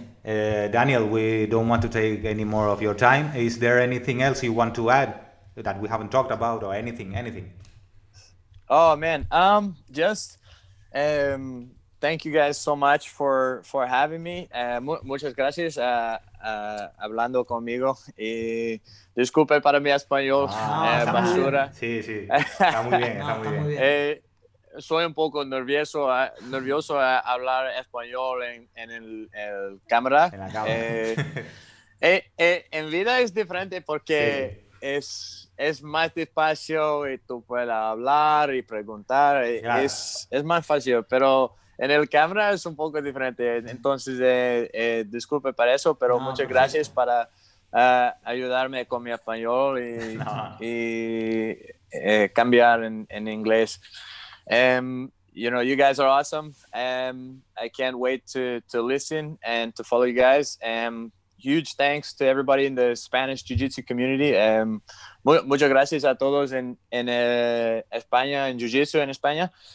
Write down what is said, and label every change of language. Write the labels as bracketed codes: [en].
[en] Daniel, we don't want to take any more of your time. Is there anything else you want to add that we haven't talked about, or anything? Oh man, thank you guys so much for having me. [es] Muchas gracias hablando conmigo. Y disculpe para mi español, basura. Sí, está muy bien. Soy un poco nervioso a hablar español en el cámara. En la cámara. En vida es diferente porque es más despacio y tú puedes hablar y preguntar. Claro. Es más fácil, pero en el cámara es un poco diferente. Entonces, disculpe para eso, pero muchas gracias para ayudarme con mi español y cambiar en inglés. [en] You guys are awesome. I can't wait to listen and to follow you guys. Huge thanks to everybody in the Spanish Jiu-Jitsu community. [es] Muchas gracias a todos en España, en Jiu-Jitsu en España.